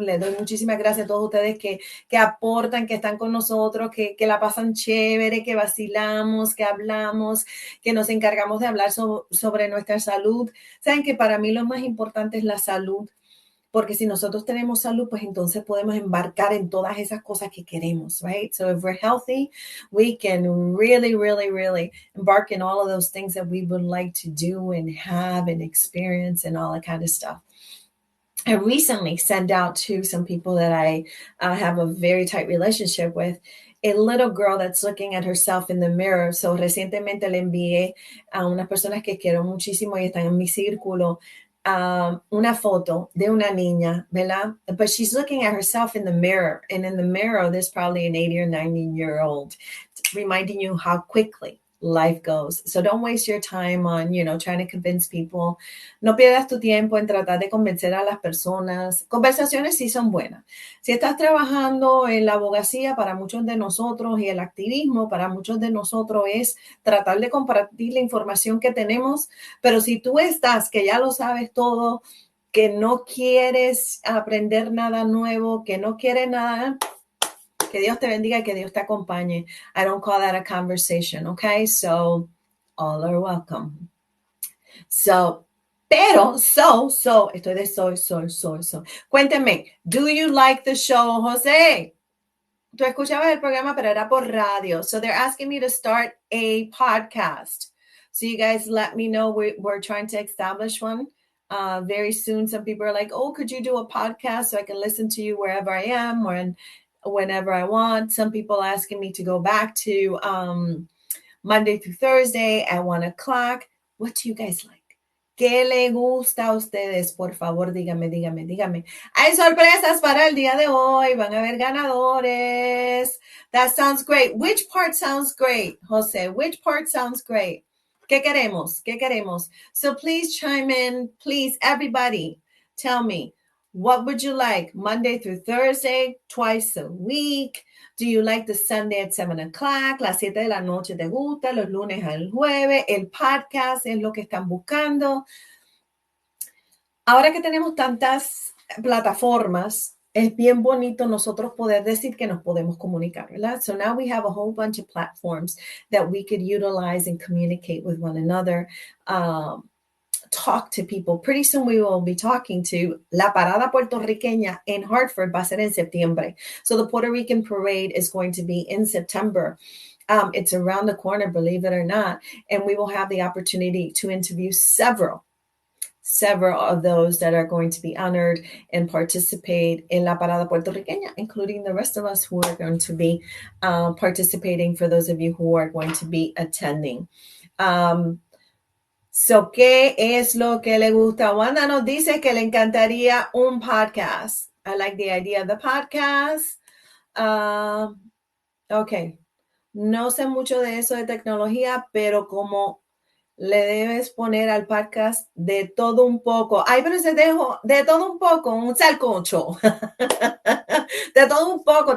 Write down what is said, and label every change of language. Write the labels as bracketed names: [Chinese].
[Spanish] Le doy muchísimas gracias a todos ustedes que aportan, que están con nosotros, que la pasan chévere, que vacilamos, que hablamos, que nos encargamos de hablar sobre nuestra salud. Saben que para mí lo más importante es la salud. Porque si nosotros tenemos salud, pues entonces podemos embarcar en todas esas cosas que queremos, [English] right? So if we're healthy, we can really, really, really embark in all of those things that we would like to do and have and experience and all that kind of stuff. I recently sent out to some people that I have a very tight relationship with, a little girl that's looking at herself in the mirror. [Spanish] So recientemente le envié a unas personas que quiero muchísimo y están en mi círculo una foto de una niña, ¿verdad? [English] But she's looking at herself in the mirror. And in the mirror, there's probably an 80 or 90-year-old reminding you how quickly life goes. So don't waste your time on, trying to convince people. [Spanish] No pierdas tu tiempo en tratar de convencer a las personas. Conversaciones sí son buenas. Si estás trabajando en la abogacía, para muchos de nosotros, y el activismo para muchos de nosotros es tratar de compartir la información que tenemos. Pero si tú estás, que ya lo sabes todo, que no quieres aprender nada nuevo, que no quieres nada, que Dios te bendiga y que Dios te acompañe. [English] I don't call that a conversation, okay? So, all are welcome. So, [Spanish] estoy de soy. Cuéntenme, [English] do you like the show, José? [Spanish] Tú escuchabas el programa, pero era por radio. [English] So, they're asking me to start a podcast. So, you guys let me know. We're trying to establish one. Very soon, some people are like, oh, could you do a podcast so I can listen to you wherever I am or whenever I want? Some people asking me to go back to Monday through Thursday at 1:00. What do you guys like? [Spanish] ¿Qué le gusta a ustedes? Por favor, dígame. Hay sorpresas para el día de hoy. Van a haber ganadores. [English] That sounds great. Which part sounds great, Jose? Which part sounds great? [Spanish] ¿Qué queremos? [English] So please chime in. Please, everybody, tell me. What would you like? Monday through Thursday, twice a week? Do you like the Sunday at 7:00? [Spanish] Las 7 de la noche te gusta, los lunes al jueves, el podcast es lo que están buscando. Ahora que tenemos tantas plataformas, es bien bonito nosotros poder decir que nos podemos comunicar, ¿verdad? [English] So now we have a whole bunch of platforms that we could utilize and communicate with one another. talk to people. Pretty soon we will be talking to La Parada Puertorriqueña in Hartford. [Spanish] Va a ser en septiembre. [English] So the Puerto Rican Parade is going to be in September. It's around the corner, believe it or not. And we will have the opportunity to interview several of those that are going to be honored and participate in La Parada Puertorriqueña, including the rest of us who are going to be participating, for those of you who are going to be attending. [Spanish] So, ¿qué es lo que le gusta? Wanda nos dice que le encantaría un podcast. [English] I like the idea of the podcast. Okay. [Spanish] No sé mucho de eso de tecnología, pero como le debes poner al podcast de todo un poco. Ay, pero se dejo de todo un poco, un salcocho. De todo un poco.